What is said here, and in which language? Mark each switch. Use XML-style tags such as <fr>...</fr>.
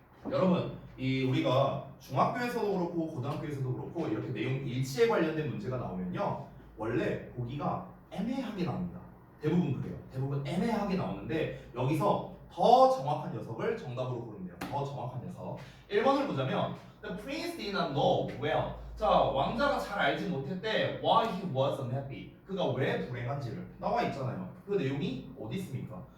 <ko>여러분, 이 우리가 중학교에서도 그렇고 고등학교에서도 그렇고 이렇게 내용 일치에 관련된 문제가 나오면요, 원래 보기가 애매하게 나옵니다. 대부분 그래요. 대부분 애매하게 나오는데 여기서 더 정확한 녀석을 정답으로 고르면 돼요. 더 정확한 녀석. 1번을 보자면</ko> <en>The prince did not know well.</en> <ko>자, 왕자가 잘 알지 못했대.</ko> <en>Why he was unhappy.</en> <ko>그가 왜 불행한지를 나와 있잖아요. 그 내용이 어디 있습니까?</ko>